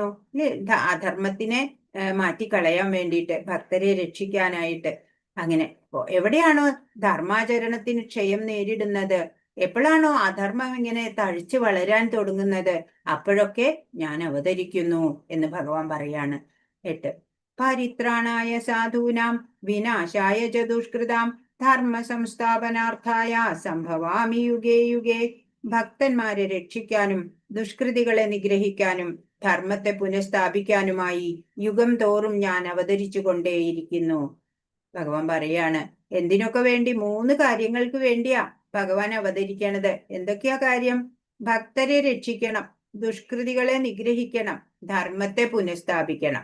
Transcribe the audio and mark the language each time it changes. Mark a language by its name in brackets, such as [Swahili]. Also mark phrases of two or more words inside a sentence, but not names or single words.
[Malayalam] അധർമ്മത്തിനെ മാറ്റിക്കളയാൻ വേണ്ടിയിട്ട്, ഭക്തരെ രക്ഷിക്കാനായിട്ട്. അങ്ങനെ എവിടെയാണോ ധർമാചരണത്തിന് ക്ഷയം നേരിടുന്നത്, എപ്പോഴാണോ അധർമ്മം ഇങ്ങനെ തഴിച്ചു വളരാൻ തുടങ്ങുന്നത്, അപ്പോഴൊക്കെ ഞാൻ അവതരിക്കുന്നു എന്ന് ഭഗവാൻ പറയാണ്. 8. [Sanskrit] പരിത്രാണായ സാധൂനാം വിനാശായ ച ദുഷ്കൃതാം ധർമ്മ സംസ്ഥാപനാർത്ഥായ സംഭവാമി യുഗേ യുഗേ. [Malayalam] ഭക്തന്മാരെ രക്ഷിക്കാനും ദുഷ്കൃതികളെ നിഗ്രഹിക്കാനും ധർമ്മത്തെ പുനഃസ്ഥാപിക്കാനുമായി യുഗം തോറും ഞാൻ അവതരിച്ചു കൊണ്ടേയിരിക്കുന്നു. ഭഗവാൻ പറയാണ്, എന്തിനൊക്കെ വേണ്ടി? 3 കാര്യങ്ങൾക്ക് വേണ്ടിയാ ഭഗവാൻ അവതരിക്കണത്. എന്തൊക്കെയാ കാര്യം? ഭക്തരെ രക്ഷിക്കണം, ദുഷ്കൃതികളെ നിഗ്രഹിക്കണം, ധർമ്മത്തെ പുനഃസ്ഥാപിക്കണം.